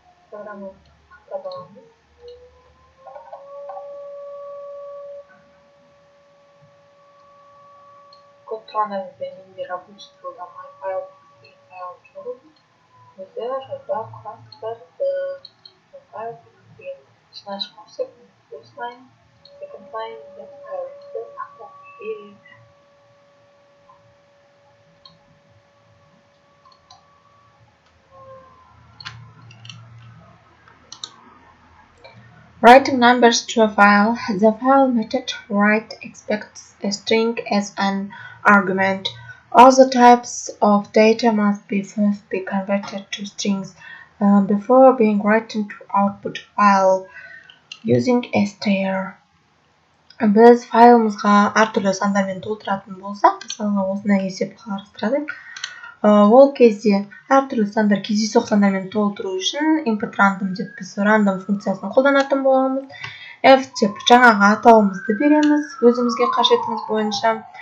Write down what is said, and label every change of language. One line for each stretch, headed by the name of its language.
Kazakh: программаны қайталамыз. Код тұрғандарымызбен менде рабочий столда my file деген файл жоқ. Өзі жазба құрастырды. My file деген ішінен шығарсақ,
English: first line, second line,
Kazakh: that файлымызды сақтап береді.
English: Writing numbers to a file. The file method write expects a string as an argument. All the types of data must be first be converted to strings before being written to output file using str.
Kazakh: Біз файлымызға әртүрлі сандармен толтыратын болсақ, мысалға осындай есеп қарастырайық. Ол кезде әртүрлі сандар кездейсоқ сандармен толтыру үшін input random деп біз random функциясын қолданатын боламыз. F деп жаңағы атауымызды береміз, өзімізге қажетіміз бойынша.